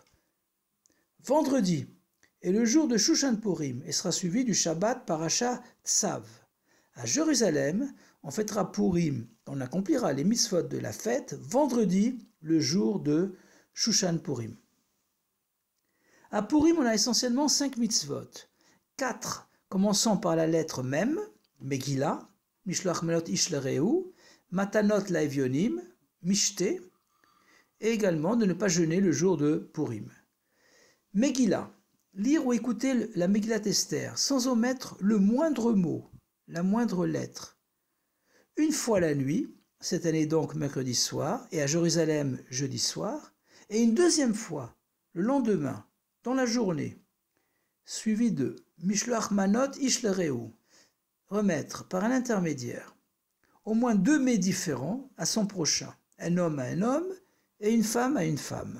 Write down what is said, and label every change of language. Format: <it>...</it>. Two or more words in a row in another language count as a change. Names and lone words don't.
<fr>Vendredi est le jour de Shushan Purim et sera suivi du Shabbat Parasha Tsav. À Jérusalem, on fêtera Purim, on accomplira les mitzvot de la fête vendredi, le jour de Shushan Purim. À Purim, on a essentiellement 5 mitzvot.</fr> <he>4 commençant par la lettre Mem, מגילה, משלוח מנות איש לרעהו, מתנות לאביונים, משתה,</he> <fr>et également de ne pas jeûner le jour de Purim. Megillah, lire ou écouter la Megillat Esther sans omettre le moindre mot, la moindre lettre. Une fois la nuit, cette année donc mercredi soir, et à Jérusalem jeudi soir, et une deuxième fois le lendemain, dans la journée, suivi de</fr> <he>משלוח מנות איש לרעהו,</he> <fr>remettre par un intermédiaire au moins 2 mets différents à son prochain, un homme à un homme et une femme à une femme.</fr>